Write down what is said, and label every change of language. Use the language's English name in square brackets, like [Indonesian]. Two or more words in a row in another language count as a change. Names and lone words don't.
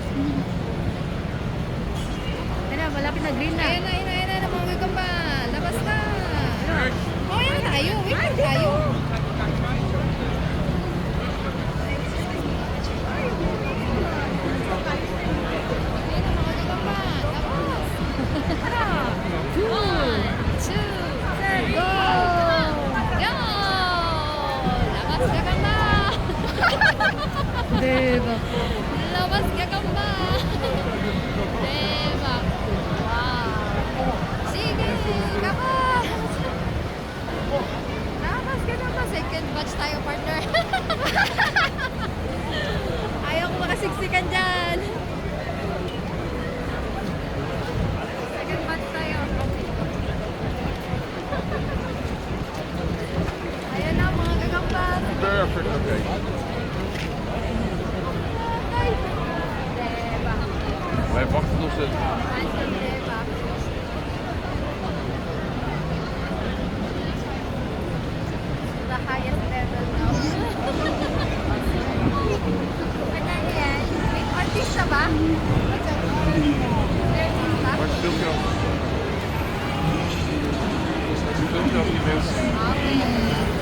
[Filipino] Kaya malapit na green na. Ayan na, mga gagamba. Labas na. Oh, yan tayo. Wait tayo. Ayan na, mga gagamba. Labas. [English] One, two, go! Go! [Filipino] Labas gagamba. Diba? Labas gagamba. Diba? Wow. Sige, labas. Labas gagamba. [English] Second batch [Filipino] tayo, partner. Ayaw ko makasiksikan dyan. [English] Second batch [Filipino] tayo. Ayan na, mga gagamba. [English] Perfect, okay. [Filipino] Diba? [Dutch] Wij wachten nog steeds. [English] The highest level now. [Filipino] Ano yan? May artista ba? Artista? [Dutch] Maar het filmpje nog. Het filmpje nog niet mensen. [English] Okay.